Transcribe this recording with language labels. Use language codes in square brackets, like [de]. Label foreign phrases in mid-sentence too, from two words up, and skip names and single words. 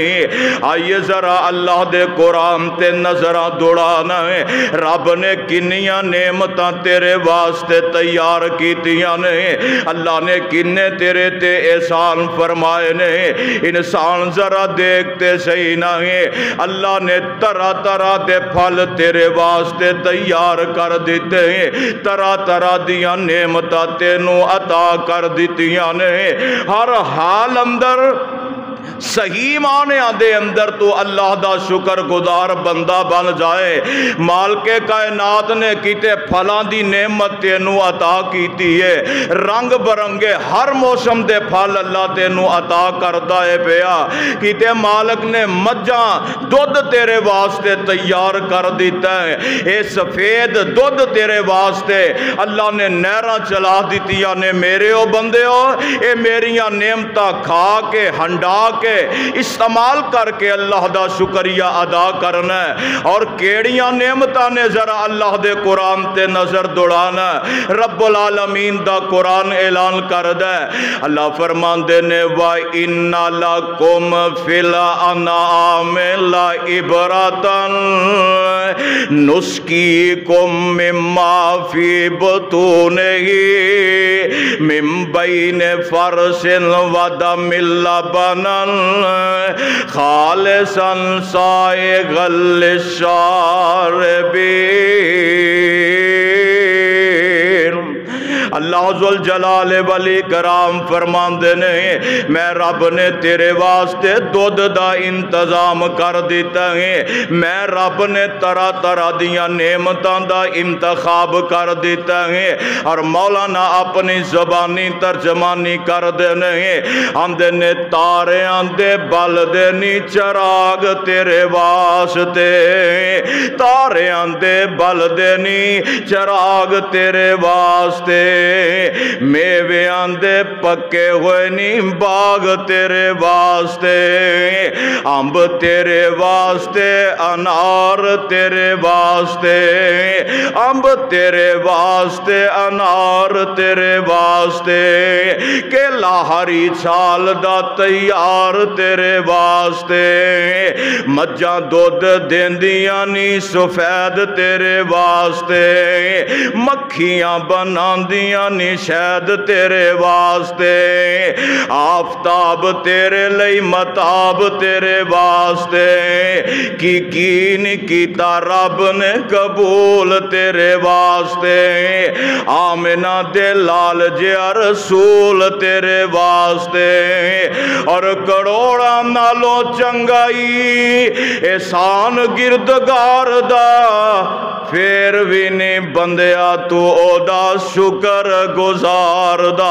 [pa] آئیے ذرا اللہ دے قرآن تے نظرہ دوڑانا ہے، رب نے کنیاں نعمتاں تیرے واسطے تیار کیتیاں نے، اللہ نے کنے تیرے تے احسان فرمائے نے، انسان ذرا دیکھتے صحیح نہ ہے، اللہ نے طرح طرح دے پھل تیرے واسطے تیار کر دیتے ہیں، طرح طرح دیاں نعمتاں تینوں عطا کر دیتیاں نے، ہر حال اندر صحیح معنی دے اندر تو اللہ دا شکر گزار بندہ بن جائے۔ مالک کائنات نے کیتے پھلاں دی نعمت تینوں عطا کیتی ہے، رنگ برنگے ہر موسم دے پھل اللہ تینوں عطا کردہ ہے پیا، کیتے مالک نے مجھاں دودھ تیرے واسطے تیار کر دیتا ہے، اے سفید دودھ تیرے واسطے اللہ نے نہراں چلا دیتیاں نے۔ میرے او بندے ہو، اے میریاں نعمتاں کھا کے ہنڈا کے استعمال کر کے اللہ دا شکریہ ادا کرنا ہے، اور کیڑیاں نعمتاں نے ذرا اللہ دے قرآن تے نظر دوڑانا ہے۔ رب العالمین دا قرآن اعلان کردہ ہے، اللہ فرماندے نے [ar] وَإِنَّ لَكُمْ فِي الْأَنْعَامِ لَعِبْرَةً نُسْقِيكُم مِّمَّا فِي بُطُونِهِ مِن بَيْنِ فَرْثٍ وَدَمٍ لَبَنًا خالصا سائغا للشاربین۔ [pa] اللہ ذوالجلال والاکرام فرماندے نے میں رب نے تیرے واسطے دودھ دا انتظام کر دیتا ہے، میں رب نے طرح طرح دیاں نعمتاں دا انتخاب کر دیتا ہے، اور مولانا اپنی زبانی ترجمانی کر دینے آندے نے تارے آندے بل دینی چراغ تیرے واسطے، تارے آندے بل دینی چراغ تیرے واسطے، میویاں دے پکے ہوئے نہیں باغ تیرے واسطے، امب تیرے واسطے، انار تیرے واسطے، امب تیرے واسطے، انار تیرے واسطے، کیلا ہری سال دا تیار تیرے واسطے، مجھاں دودھ دیندیاں نی سفید تیرے واسطے، مکھیاں بناندیاں نی شہد تیرے واسطے، آفتاب تیرے لئی متاب تیرے واسطے، کی نہیں کیتا رب نے قبول تیرے واسطے، آمنہ دے لال جیا رسول تیرے واسطے، اور کروڑا نالو چنگائی احسان گردگار دا، پھر بھی نہیں بندیا تو او دا شکر گزار دا۔